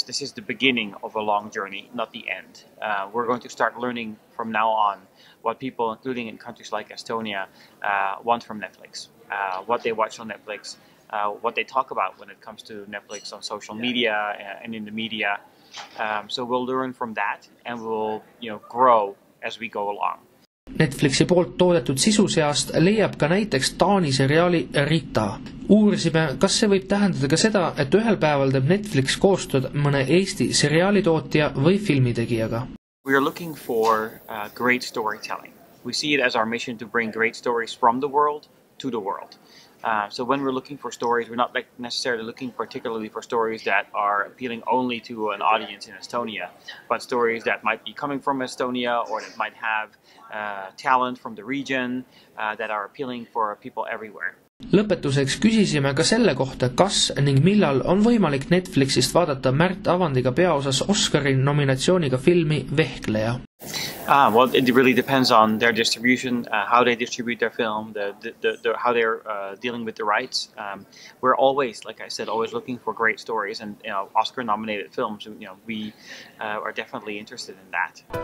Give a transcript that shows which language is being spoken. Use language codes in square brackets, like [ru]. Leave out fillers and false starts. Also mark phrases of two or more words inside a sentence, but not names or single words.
[en] This is the beginning of a long journey, not the end. We're going to start learning from now on what people, including in countries like Estonia, want from Netflix, what they watch on Netflix, what they talk about when it comes to Netflix on social media and in the media. So we'll learn from that and we'll grow as we go along. [et] Netflixi poolt toodetud sisu seast leiab ka näiteks Taani seriaali Rita. Uurisime, kas see võib tähendada ka seda, et ühel päeval teeb Netflix koostööd mõne Eesti seriaalitootja või filmitegijaga. [en] We are looking for great storytelling. We see it as our mission to bring great stories from the world to the world. So when we're looking for stories, we're not necessarily looking particularly for stories that are appealing only to an audience in Estonia, but stories that might be coming from Estonia or that might have talent from the region that are appealing for people everywhere. [et] Lõpetuseks küsisime ka selle kohta, kas ning millal on võimalik Netflixist vaadata Märt Avandiga peaosas Oscari nominatsiooniga filmi Vehkleja. [en] Well, it really depends on their distribution, how they distribute their film, how they're dealing with the rights. We're always, like I said, always looking for great stories and Oscar-nominated films. We are definitely interested in that.